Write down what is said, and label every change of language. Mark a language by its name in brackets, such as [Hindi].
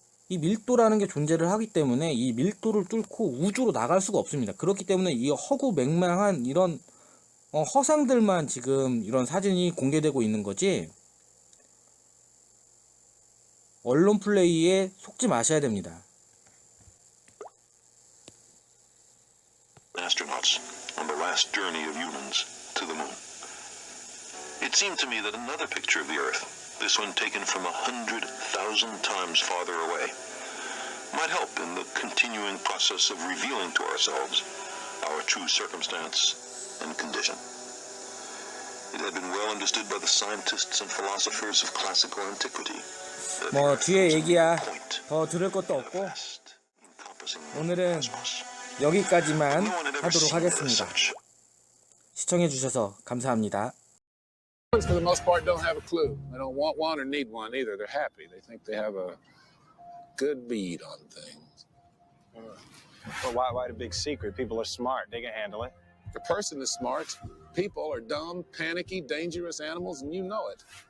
[Korean] 이 밀도라는 게 존재를 하기 때문에 이 밀도를 뚫고 우주로 나갈 수가 없습니다. 그렇기 때문에 이 허구맹랑한 이런 허상들만 지금 이런 사진이 공개되고 있는 거지, 언론 플레이에 속지 마셔야 됩니다. [English] Astronauts on the last journey of humans to the moon. It seemed to me that another picture of the Earth, this one taken from 100,000 times farther away, might help in the continuing process of revealing to ourselves our true circumstance and condition. It had been well understood by the scientists and philosophers of classical antiquity. [Korean] 뭐 뒤에 얘기야 더 들을 것도 없고 오늘은 여기까지만 하도록 하겠습니다. 시청해주셔서 감사합니다. [English] For the most part, don't have a clue. They don't want one or need one either. They're happy. They think they have a good bead on things. Well, why the big secret? People are smart. They can handle it. The person is smart. People are dumb, panicky, dangerous animals, and you know it.